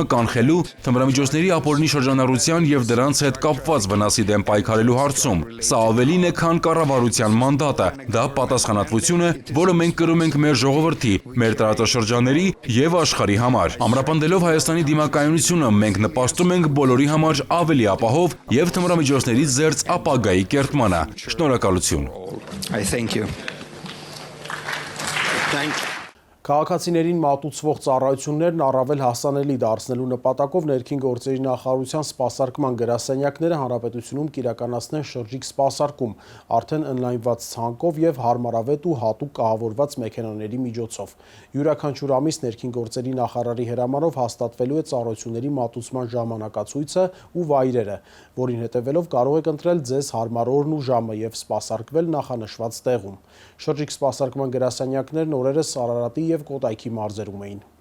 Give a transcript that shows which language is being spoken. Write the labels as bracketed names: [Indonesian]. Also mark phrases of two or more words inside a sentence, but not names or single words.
[Armenian] կանխելու, թմրամիջոցների ապօրինի շրջանառության եւ դրանց հետ կապված վնասի դեմ պայքարելու հարցում։ Սա ավելին է, քան կառավարության մանդատը։ Դա պատասխանատվություն է, որը մենք կրում ենք մեր ժողովրդի, մեր տարածաշրջանների եւ աշխարհի համար։ Ամրապնդելով Հայաստանի դիմակայունությունը, մենք նպաստում ենք բոլորի համար ավելի ապահով եւ թմրամիջոցներից զերծ ապագայի կերտմանը։ Շնորհակալություն։ [English] I thank you. [Armenian] Քաղաքացիներին մատուցվող ծառայություններն առավել հասանելի դարձնելու նպատակով ներքին գործերի նախարարության սպասարկման գրասենյակները հանրապետությունում կիրականացնեն շրջիկ սպասարկում, արդեն ընդլայնված ցանկով եւ հարմարավետ ու հատուկ կահավորված մեքենաների միջոցով։ Յուրաքանչյուր ամիս ներքին գործերի նախարարի հրամանով հաստատվելու է ծառայությունների մատուցման ժամանակացույցը ու վայրերը, որին հետևելով կարող եք ընտրել ձեզ հարմար օրն ու ժամը եւ սպասարկվել նախանշված տեղում։ Շրջիկ սպասարկման գրասենյակներն օրերս Արարատի եւ Կոտայքի մարզերում էին։